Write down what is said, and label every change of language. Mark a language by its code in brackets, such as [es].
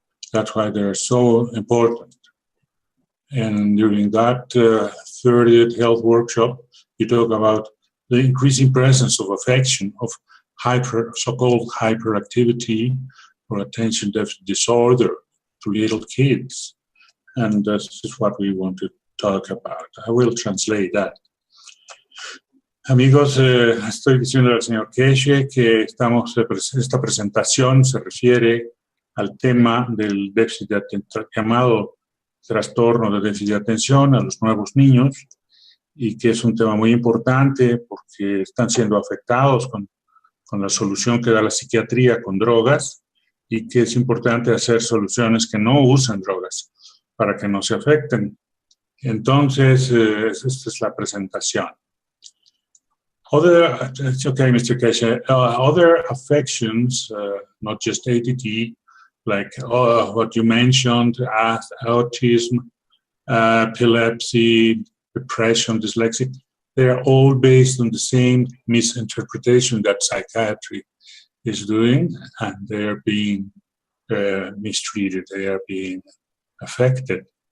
[en] That's why they're so important. And during that 30th health workshop, you talk about the increasing presence of affection, of so-called hyperactivity or attention deficit disorder to little kids. And this is what we want to talk about. I will translate that. [es] Amigos, estoy diciendo al señor Keshe que esta presentación se refiere al tema del déficit llamado trastorno de déficit de atención a los nuevos niños, y que es un tema muy importante porque están siendo afectados con la solución que da la psiquiatría con drogas, y que es importante hacer soluciones que no usan drogas para que no se afecten. Entonces, esta es la presentación. [en] It's okay, Mr. Keshe. Other affections, not just ADD, like what you mentioned, autism, epilepsy, depression, dyslexia, they are all based on the same misinterpretation that psychiatry is doing, and they are being mistreated, they are being affected.